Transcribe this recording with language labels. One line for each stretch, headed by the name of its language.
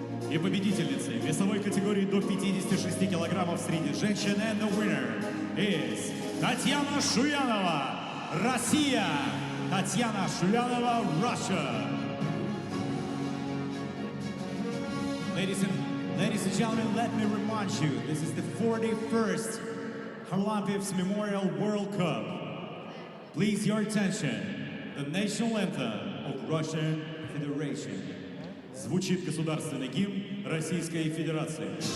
Russian: И победительницей весовой категории до 56 килограммов среди женщин
English: and the winner is
Russian: Татьяна Шуянова, Россия.
English: Татьяна Шулянова, Russia. Ladies and gentlemen, let me remind you, this is the 41st Kharlampiev's Memorial World Cup. Please your attention, the national anthem of Russian Federation.
Russian: Звучит государственный гимн Российской Федерации.